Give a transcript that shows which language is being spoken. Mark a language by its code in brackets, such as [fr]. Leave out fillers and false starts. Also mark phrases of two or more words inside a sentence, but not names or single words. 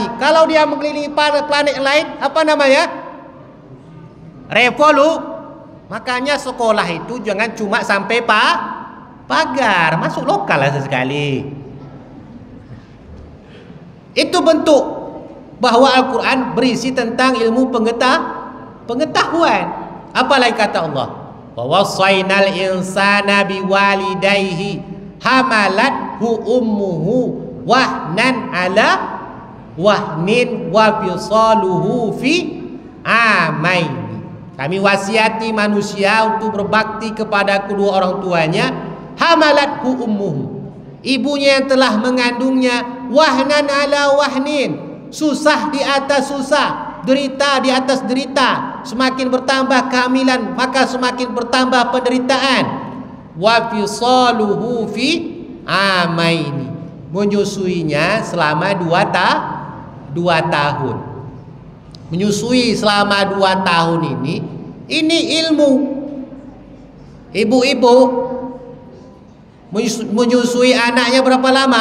[id] Kalau dia mengelilingi planet lain, apa namanya? Makanya sekolah itu jangan cuma sampai pagar, masuk lokal lah sesekali. Itu bentuk bahwa Al-Quran berisi tentang ilmu pengetahuan. Apalagi kata Allah, [ar] ووصينا الإنسان بوالديه حملته أمه وهنا على وهن وفصاله في عامين. [id] Kami wasiati manusia untuk berbakti kepada kedua orang tuanya. [ar] حملته أمه, [id] ibunya yang telah mengandungnya, [ar] وهنا على وهن, [id] susah di atas susah, derita di atas derita. Semakin bertambah kehamilan, maka semakin bertambah penderitaan. [ar] وفصاله في عامين, [id] menyusuinya selama 2 tahun. Menyusui selama 2 tahun ini ilmu. Ibu-ibu menyusui anaknya berapa lama?